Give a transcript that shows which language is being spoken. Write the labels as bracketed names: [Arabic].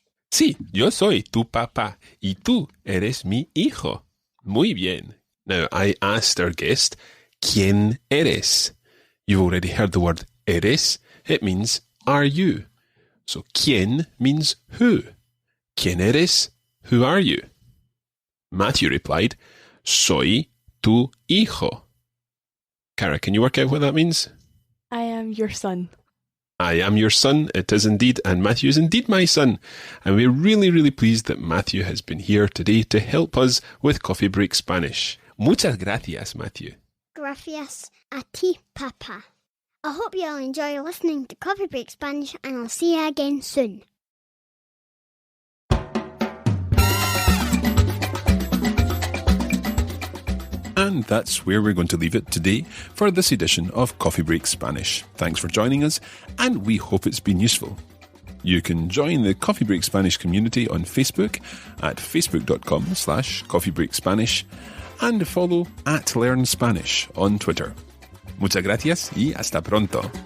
[Spanish] Sí, yo soy tu papá y tú eres mi hijo. Muy bien. [English] Now, I asked our guest, [Spanish] ¿quién eres? [English] You've already heard the word eres. It means, are you? So, ¿quién means who? [Spanish] ¿Quién eres? [English] Who are you? Matthew replied, [Spanish] soy tu hijo. [English] Cara, can you work out what that means? I am your son. I am your son, it is indeed, and Matthew is indeed my son. And we're really, really pleased that Matthew has been here today to help us with Coffee Break Spanish. [Spanish] Muchas gracias, Matthew. Gracias a ti, Papa. [English] I hope you all enjoy listening to Coffee Break Spanish, and I'll see you again soon. And that's where we're going to leave it today for this edition of Coffee Break Spanish. Thanks for joining us, and we hope it's been useful. You can join the Coffee Break Spanish community on Facebook at facebook.com/coffeebreakspanish and follow @LearnSpanish on Twitter. [Spanish] Muchas gracias y hasta pronto.